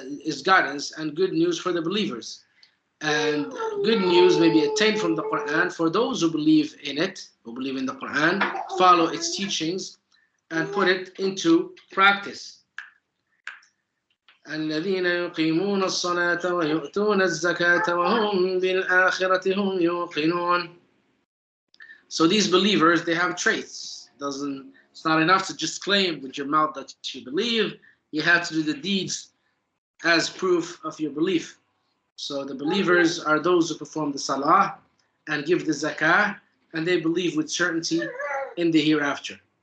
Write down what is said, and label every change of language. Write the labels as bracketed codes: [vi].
[en] Is guidance and good news for the believers, and good news may be attained from the Quran for those who believe in it, who believe in the Quran, follow its teachings, and put it into practice. [ar] الذين يقيمون الصلاة ويؤتون الزكاة وهم بالآخرة هم يوقنون. [en] So these believers, they have traits. It's not enough to just claim with your mouth that you believe. You have to do the deeds as proof of your belief. So the believers are those who perform the salah and give the zakah, and they believe with certainty in the hereafter.